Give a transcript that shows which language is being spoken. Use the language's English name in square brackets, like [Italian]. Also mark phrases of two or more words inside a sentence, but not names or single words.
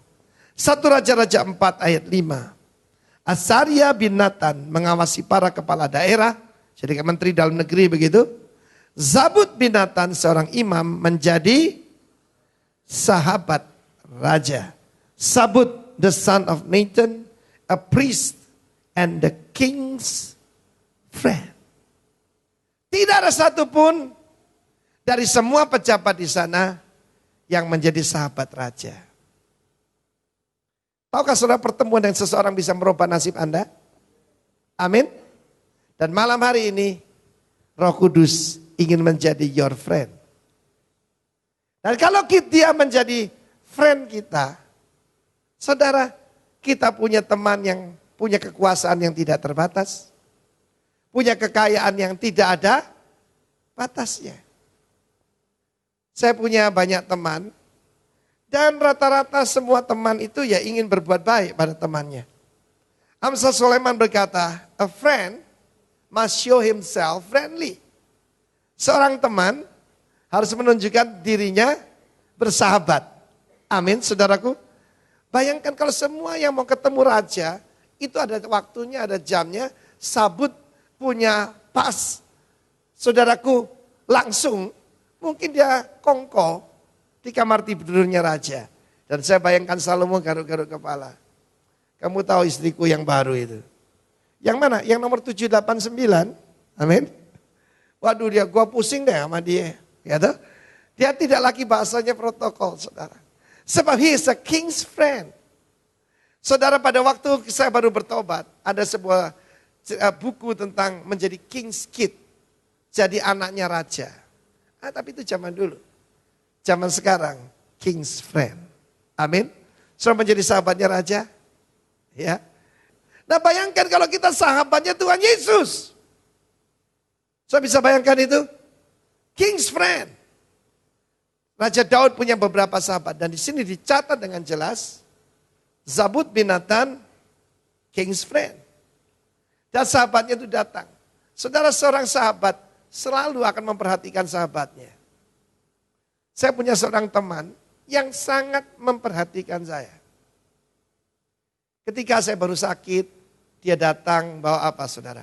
[Indonesian] 1 Raja-Raja 4 ayat 5. Asaria bin Nathan mengawasi para kepala daerah. Jadi menteri dalam negeri begitu. Zabud bin Nathan seorang imam menjadi sahabat raja. [English] Zabud the son of Nathan, a priest and the king's friend. [Indonesian] Tidak ada satupun dari semua pejabat di sana yang menjadi sahabat raja. Tahukah saudara pertemuan dengan seseorang bisa merubah nasib Anda? Amin. Dan malam hari ini Roh Kudus ingin menjadi [English] your friend. [Indonesian] Dan kalau dia menjadi friend kita, saudara, kita punya teman yang punya kekuasaan yang tidak terbatas. Punya kekayaan yang tidak ada batasnya. Saya punya banyak teman. Dan rata-rata semua teman itu ya ingin berbuat baik pada temannya. Amsal Sulaiman berkata, [English] a friend must show himself friendly. [Indonesian] Seorang teman harus menunjukkan dirinya bersahabat. Amin, saudaraku. Bayangkan kalau semua yang mau ketemu raja, itu ada waktunya, ada jamnya. Sabut punya pas. Saudaraku langsung, mungkin dia kongko di kamar tidurnya raja. Dan saya bayangkan Salomo garuk-garuk kepala. Kamu tahu istriku yang baru itu. Yang mana? Yang nomor 789. Amin. Waduh dia, gua pusing deh sama dia. Ya toh? Dia tidak lagi bahasanya protokol saudara. [English] Sebab he is a king's friend. [Indonesian] Saudara pada waktu saya baru bertobat. Ada sebuah buku tentang menjadi [English] king's kid. [Indonesian] Jadi anaknya raja. Tapi itu zaman dulu. Zaman sekarang, [English] king's friend. [Indonesian] Amin. Sudah menjadi sahabatnya raja. Ya. Nah bayangkan kalau kita sahabatnya Tuhan Yesus. Saya bisa bayangkan itu. [English] King's friend. [Indonesian] Raja Daud punya beberapa sahabat. Dan di sini dicatat dengan jelas. [English] Zabud bin Nathan, King's friend. [Indonesian] Dan sahabatnya itu datang. Saudara, seorang sahabat selalu akan memperhatikan sahabatnya. Saya punya seorang teman yang sangat memperhatikan saya. Ketika saya baru sakit, dia datang bawa apa, saudara?